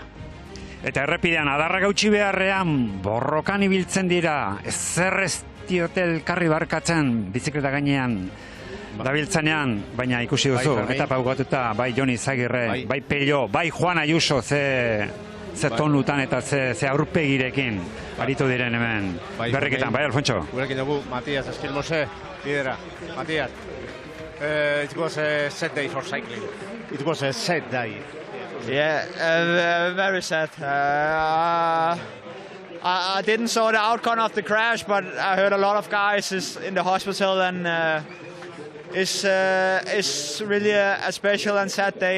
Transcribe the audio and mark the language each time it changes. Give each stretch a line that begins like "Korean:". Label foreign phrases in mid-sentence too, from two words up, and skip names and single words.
Basque: Eta errepidean adarra gautxi beharrean borrokan ibiltzen dira, ezer ez diote elkarri barkatzen bizikleta gainean dabiltzanean, baina ikusi duzu, eta paugatuta, bai Joni Izagirre, bai Pello, bai Juan Ayuso, ze tonutan eta ze aurpegirekin aritu diren hemen berriketan, bai Alfonso? Gurekin dugu, Matias Eskilmose, lidera. Matias,
English: it was a sad day for cycling. It was a sad day. Yeah, very sad. I didn't saw the outcome of the crash, but I heard a lot of guys is in the hospital, and it's really a special and sad day.